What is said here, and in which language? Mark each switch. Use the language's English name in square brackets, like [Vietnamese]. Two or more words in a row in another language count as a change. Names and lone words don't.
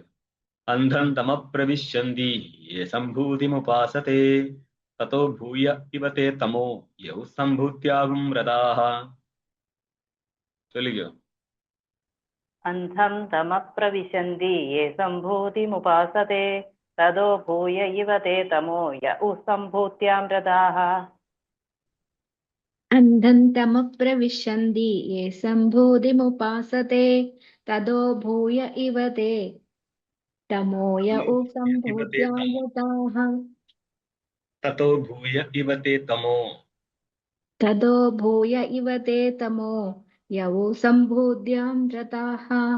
[Sanskrit] അന്ധം തമ പ്രവിശന്തി യേ സംഭൂതിമുപാസതേ തതോ ഭൂയ ഇവതേ തമോ യൗ സംഭൂത്യാകും വ്രതാഃ. [Malayalam] ചൊല്ലിക്കോ. [Sanskrit] അന്ധം തമ പ്രവിശന്തി യേ സംഭൂതിമുപാസതേ തതോ ഭൂയ ഇവ തേ തമോ യൗ സംഭൂത്യാം വ്രതാഃ. अन्धन्तमप्रविशन्ति ये सम्भूतिमुपासते ततो भूय इव ते तमोय उ इव ते सम्भूत्यां तमो गताः ततो भूय इव ते तमो ततो भूय इव ते तमो यवो सम्भूत्यां रताः